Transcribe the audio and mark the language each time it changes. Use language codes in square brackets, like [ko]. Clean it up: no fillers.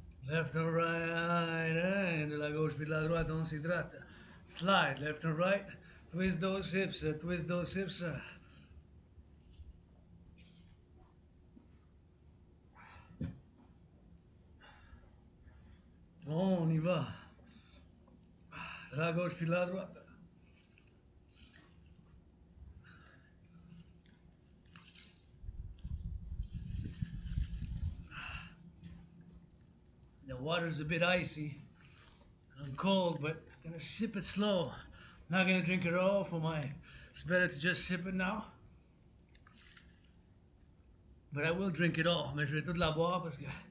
[en] left and right, and [fr] de la gauche puis de la droite, on s'hydrate. [en] Slide, left and right, twist those hips, twist those hips. [fr] On y va. De la gauche puis de la droite. [en] The water's a bit icy. I'm cold, but I'm gonna sip it slow. Not gonna drink it all for my. It's better to just sip it now. But I will drink it all. [fr] Mais je vais toute la boire parce que.